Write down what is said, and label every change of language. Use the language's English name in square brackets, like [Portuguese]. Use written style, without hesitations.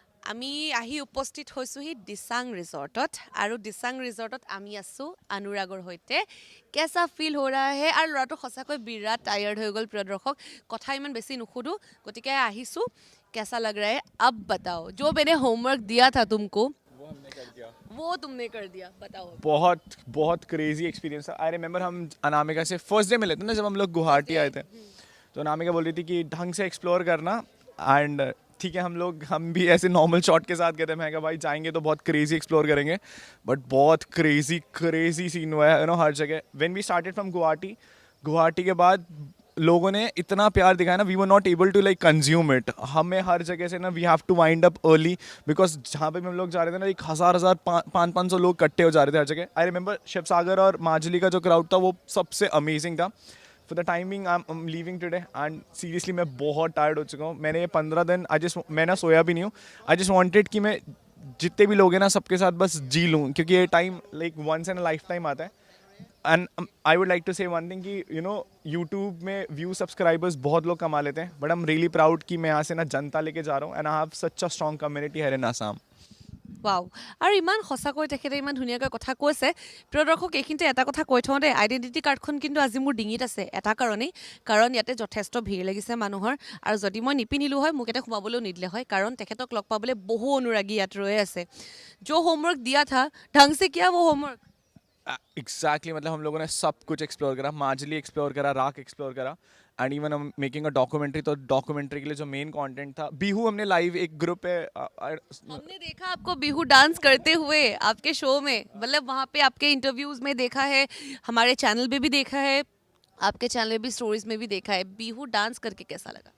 [Assamese] আমি আহি উপস্থিত হৈছোঁহি দিচাং ৰিজৰ্টত আৰু দিচাং ৰিজৰ্টত আমি আছোঁ অনুৰাগৰ সৈতে কেঁচা ফিল হৈ ৰা হে আৰু ল'ৰাটো সঁচাকৈ বিৰাট টায়াৰ্ড হৈ গ'ল প্ৰিয় দৰ্শক কথা ইমান বেছি নুসুধোঁ গতিকে আহিছোঁ কেঁচা লাগ ৰা হে [Hindi] अब बताओ जो मैंने होमवर्क दिया था तुमको वो तुमने कर दिया बताओ बहुत क्रेजी एक्सपीरियंस था [English] I remember [Hindi] हम अनामिका से फर्स्ट डे मिले थे ना जब हम लोग गुवाहाटी आए थे तो अनामिका बोल रही थी कि ढंग से एक्सप्लोर करना एंड ठीक है हम भी ऐसे नॉर्मल शॉट के साथ गए थे मैं कहा भाई जाएंगे तो बहुत क्रेजी एक्सप्लोर करेंगे बट बहुत क्रेजी सीन हुआ है यू नो हर जगह [English] when we started from Guwahati [Hindi] के बाद लोगों ने इतना प्यार दिखाया ना [English] we were not able to like consume it [Hindi] हमें हर जगह से ना [English] we have to wind up early because [Hindi] जहाँ पे भी हम लोग जा रहे थे ना एक हज़ार 500 लोग इकट्ठे हो जा रहे थे हर जगह आई रिमेंबर शिव सागर और माजुली का जो क्राउड था वो सबसे अमेजिंग था [English] for the timing I am leaving today and seriously [Hindi] मैं बहुत टायर्ड हो चुका हूँ मैंने ये 15 दिन मैं ना सोया भी नहीं हूँ [English] I just wanted [Hindi] कि मैं जितने भी लोग हैं ना सबके साथ बस जी लूँ क्योंकि ये time [English] like once in a life time [Hindi] आता है [English] and I would like to say one thing कि you know [Hindi] यूट्यूब में व्यू सब्सक्राइबर्स बहुत लोग कमा लेते हैं [English] but I am really proud [Hindi] कि मैं यहाँ से ना जनता लेके जा रहा हूँ [English] and I have such a strong community here in Assam [Assamese] वाव আৰু ইমান সঁচাকৈ তেখেতে ইমান ধুনীয়াকৈ কথা কৈছে প্ৰিয় দৰ্শক এইখিনিতে এটা কথা কৈ থওঁ দেই আইডেণ্টিটি কাৰ্ডখন কিন্তু আজি মোৰ ডিঙিত আছে এটা কাৰণেই কাৰণ ইয়াতে যথেষ্ট ভিৰ লাগিছে মানুহৰ আৰু যদি মই নিপিনিলোঁ হয় মোক ইয়াতে সোমাবলৈও নিদিলে হয় কাৰণ তেখেতক লগ পাবলৈ বহু অনুৰাগী ইয়াত ৰৈ আছে [Hindi] जो होमवर्क दिया था ढंग से किया वो होमवर्क एग्जैक्टली मतलब हम लोगों ने सब कुछ एक्सप्लोर करा माजुली एक्सप्लोर करा राख एक्सप्लोर करा एंड [English] even हम making a documentary [Hindi] तो डॉक्यूमेंट्री के लिए जो मेन कंटेंट था बिहू हमने लाइव एक ग्रुप पे हमने देखा आपको बिहू डांस करते हुए आपके शो में मतलब वहाँ पे आपके इंटरव्यूज में देखा है हमारे चैनल पे भी देखा है आपके चैनल में भी स्टोरीज में भी देखा है बिहू डांस करके कैसा लगा